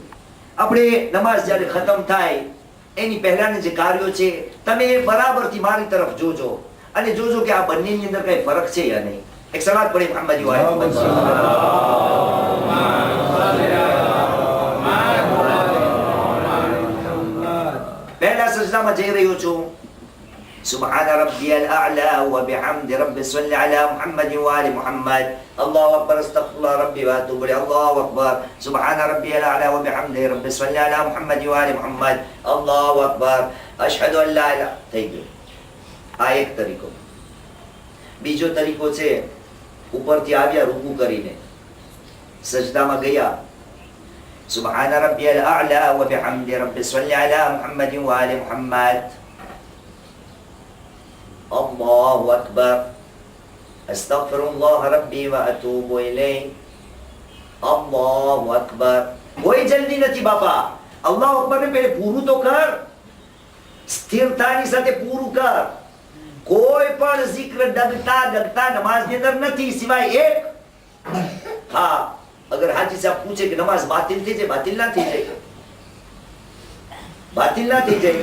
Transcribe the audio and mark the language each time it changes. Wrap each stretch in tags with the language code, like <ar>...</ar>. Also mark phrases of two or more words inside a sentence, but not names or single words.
<gu>આપણે નમાઝ જ્યારે ખતમ થાય એની પહેલાના જે કાર્યો છે તમે બરાબરથી મારી તરફ જોજો અને જોજો કે આ બંનેની અંદર કઈ ફરક છે યા નહીં. એક સલાત પડી મોહમ્મદ પહેલા સજદામાં જઈ રહ્યો છું.</gu> <ar>سبحان ربي الأعلى وبحمد ربي صل على محمد وآل محمد. الله أكبر استغفر الله ربي وأتوب إليه. الله أكبر سبحان ربي الأعلى وبحمده ربي صل على محمد وآل محمد. الله أكبر أشهد أن لا إله.</ar> <gu>થઈ ગયું. આ એક તરીકો. બીજો તરીકો છે ઉપરથી આવ્યા રૂકુ કરીને સજદામાં ગયા.</gu> <ar>سبحان ربي الأعلى وبحمده ربي صل على محمد وآل محمد. الله أكبر أستغفر الله ربي وأتوب إليه. الله أكبر.</ar> <hi>कोई जल्दी</hi> <gu>નથી બાપા.</gu> <ar>الله أكبر</ar> <gu>ને પહેલે પૂરું તો કર. સ્થિરતાની સાથે પૂરું કર. કોઈ પણ zikr ડગતા નમાઝની અંદર નથી સિવાય એક. હા, અગર હાજી સાહેબ પૂછે કે નમાઝ બાતિલ થઈ જાય, બાતિલ ના થઈ જાય, બાતિલ ના થઈ જાય.</gu>